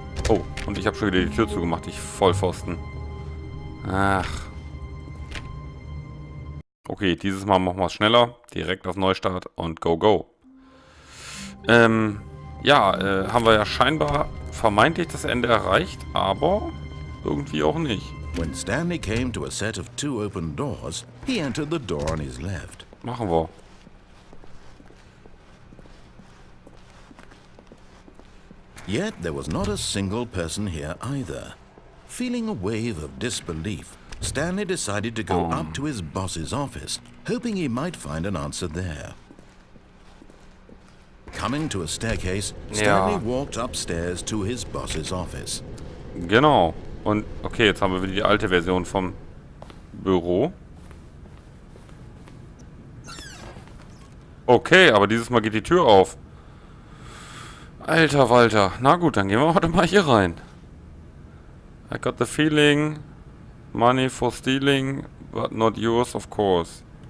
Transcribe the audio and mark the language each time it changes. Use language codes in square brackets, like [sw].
[de] Oh, und ich habe schon wieder die Tür zugemacht, ich Vollpfosten. Ach. Okay, dieses Mal machen wir es schneller. Direkt auf Neustart und go, go. Haben wir ja scheinbar vermeintlich das Ende erreicht, aber irgendwie auch nicht. [en] When Stanley came to a set of two open doors, he entered the door on his left. [de] Machen wir. [en] Yet there was not a single person here either. Feeling a wave of disbelief, Stanley decided to go up to his boss's office, hoping he might find an answer there. Coming to a staircase, Stanley walked upstairs to his boss's office. [de] Genau. Und okay, jetzt haben wir wieder die alte Version vom Büro. Okay, aber dieses Mal geht die Tür auf. Alter Walter. Na gut, dann gehen wir heute mal hier rein. [en] I got the feeling, money for stealing, but not yours, of course.